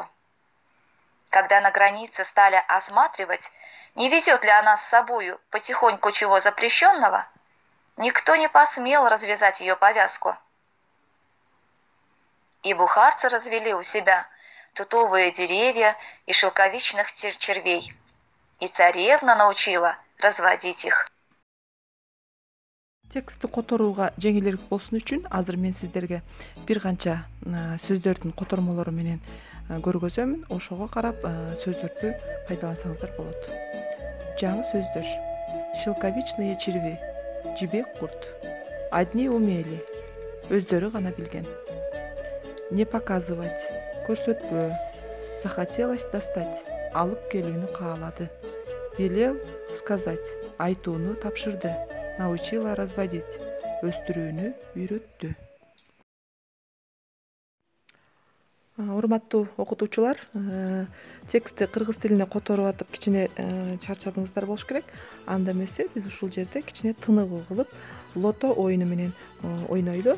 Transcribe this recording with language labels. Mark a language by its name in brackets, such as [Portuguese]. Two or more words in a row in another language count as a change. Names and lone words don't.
[Russian] Когда на границе стали осматривать, не везет ли она с собою потихоньку чего запрещенного, никто не посмел развязать ее повязку. И бухарцы развели у себя тутовые деревья и шелковичных червей, и царевна научила разводить их. [Kyrgyz] Текстти которууга жеңилирээк болсун үчүн азыр мен сиздерге бир канча сөздөрдүн котормолору менен көргөзөмүн. Ошого карап сөздөрдү пайдалансаңыздар болот. Жаңы сөздөр: [Russian] шелковичные черви, [Kyrgyz] жибек курт, [Russian] одни умели, [Kyrgyz] өздөрү гана билген. [Russian] Не показывать, көрсөтпө, захотелось достать, [Kyrgyz] алып келүүнү каалады. [Russian] Велел сказать, [Kyrgyz] айтууну тапшырды. [Russian] Научила разводить, [Kyrgyz] өстүрүүнү үйрөттү. Урматтуу окутуучулар, текстти кыргыз тилине которуп атып кичине чарчадыңыздар болуш керек. Анда эмесе биз ушул жерде кичине тыныгуу кылып лото оюну менен ойнойлу.